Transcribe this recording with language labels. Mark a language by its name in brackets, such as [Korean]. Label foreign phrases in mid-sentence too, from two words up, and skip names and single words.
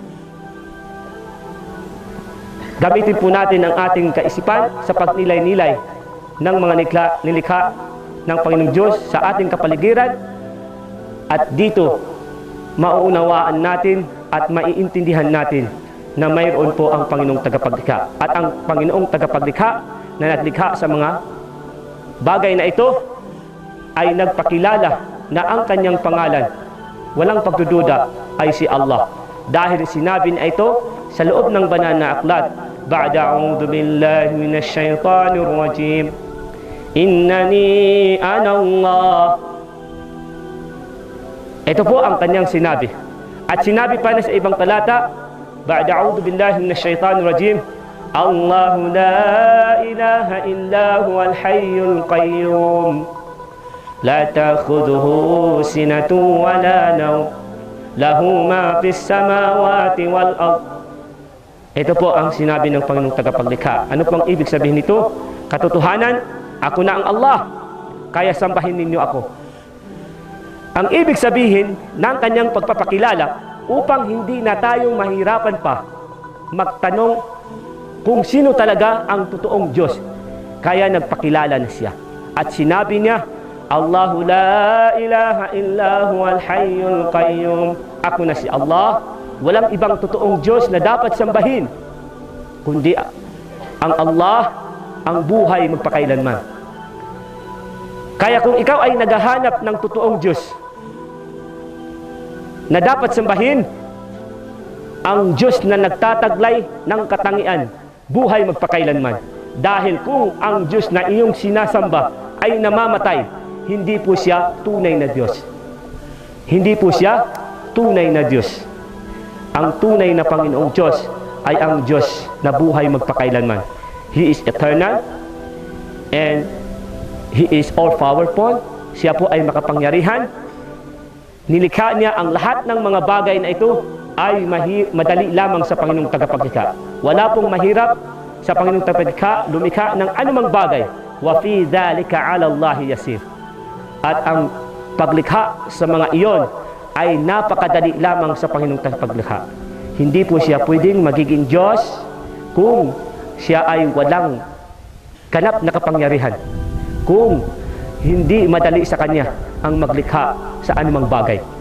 [Filipino] Gamitin po natin ang ating kaisipan sa pagnilay-nilay ng mga nilikha ng Panginoong Diyos sa ating kapaligiran, at dito mauunawaan natin at maiintindihan natin na mayroon po ang Panginoong tagapaglikha. At ang Panginoong tagapaglikha na naglikha sa mga bagay na ito ay nagpakilala na ang kanyang pangalan, walang pagdududa, ay si Allah. Dahil sinabi na ito sa loob ng banal na aklat, [Arabic] بعد أعوذ بالله من الشيطان الرجيم، إنني أنا الله. [Filipino] Ito po ang kanyang sinabi. At sinabi pa na sa ibang talata, [Arabic] بعد أعوذ بالله من الشيطان الرجيم، الله لا إله إلا هو الحي القيوم، لا تأخذه سنة ولا نوم, له ما في السماوات والأرض. [Filipino] Ito po ang sinabi ng Panginoong tagapaglikha. Ano pang ibig sabihin nito? Katotohanan, ako na ang Allah, kaya sambahin ninyo ako. Ang ibig sabihin ng kanyang pagpapakilala, upang hindi na tayong mahirapan pa magtanong kung sino talaga ang totoong Diyos, kaya nagpakilala na siya. At sinabi niya, [Arabic] الله لا إله إلا هو الحي القيوم. [Filipino] Ako na si Allah, walang ibang totoong Diyos na dapat sambahin kundi ang Allah, ang buhay magpakailanman. Kaya kung ikaw ay naghahanap ng totoong Diyos na dapat sambahin, ang Diyos na nagtataglay ng katangian, buhay magpakailanman. Dahil kung ang Diyos na iyong sinasamba ay namamatay, hindi po siya tunay na Diyos. Hindi po siya tunay na Diyos. Ang tunay na Panginoong Diyos ay ang Diyos na buhay magpakailanman. [English] He is eternal and He is all-powerful. [Filipino] Siya po ay makapangyarihan. Nilikha niya ang lahat ng mga bagay na ito ay madali lamang sa Panginoong tagapaglikha. Wala pong mahirap sa Panginoong tagapaglikha lumikha ng anumang bagay. [Arabic] وفي ذلك على الله يسير. [Filipino] At ang paglikha sa mga iyon ay napakadali lamang sa Panginoong tagapaglikha. Hindi po siya pwedeng magiging Diyos kung siya ay walang ganap na kapangyarihan. Kung hindi madali sa Kanya ang maglikha sa anumang bagay.